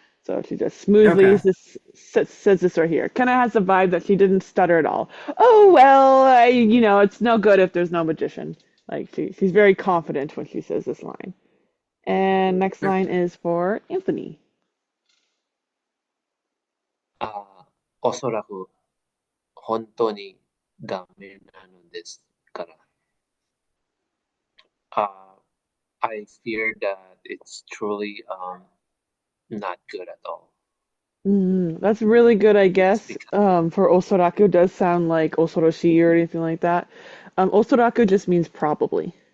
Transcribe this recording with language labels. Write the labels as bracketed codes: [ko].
[en] So she just smoothly Okay. just says this right here. Kind of has the vibe that she didn't stutter at all. Oh well, it's no good if there's no magician. Like she's very confident when she says this line. And next line is for Anthony. [ja] おそらく本当にダメなのですから。 [en] I fear that it's truly not good at all. That's really good, I It's guess. because For osoraku does sound like osoroshi or anything like that. Osoraku just means probably.